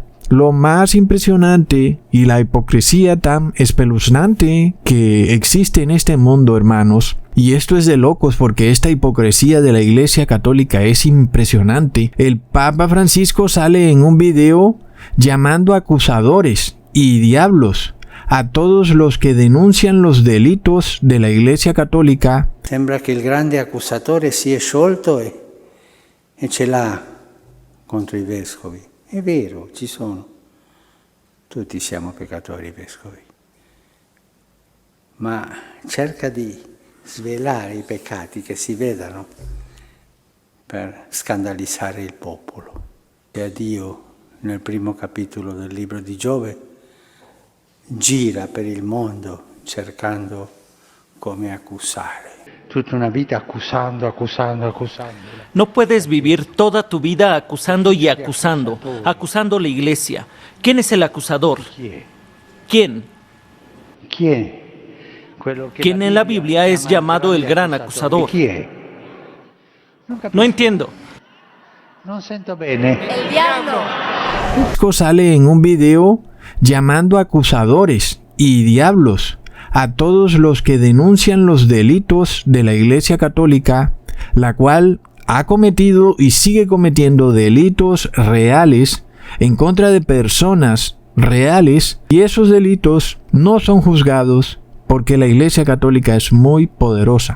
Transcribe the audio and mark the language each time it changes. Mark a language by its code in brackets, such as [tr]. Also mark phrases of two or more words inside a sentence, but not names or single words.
[es] Lo más impresionante y la hipocresía tan espeluznante que existe en este mundo, hermanos, y esto es de locos porque esta hipocresía de la Iglesia Católica es impresionante. El Papa Francisco sale en un video llamando acusadores y diablos a todos los que denuncian los delitos de la Iglesia Católica. [it] Sembra che il grande accusatore si è sciolto e ce l'ha contro i vescovi. È vero, ci sono. Tutti siamo peccatori vescovi. Ma cerca di svelare i peccati che si vedano per scandalizzare il popolo. E Dio, nel primo capitolo del libro di Giove, gira per il mondo cercando come accusare. Tutta una vita accusando. [es] No puedes vivir toda tu vida acusando y acusando a la iglesia. ¿Quién es el acusador? ¿Quién? ¿Quién en la Biblia es llamado el gran acusador? No entiendo. [it] No sento bene. [es] El diablo. Sale en un video llamando acusadores y diablos a todos los que denuncian los delitos de la Iglesia Católica, la cual ha cometido y sigue cometiendo delitos reales en contra de personas reales, y esos delitos no son juzgados porque la Iglesia Católica es muy poderosa.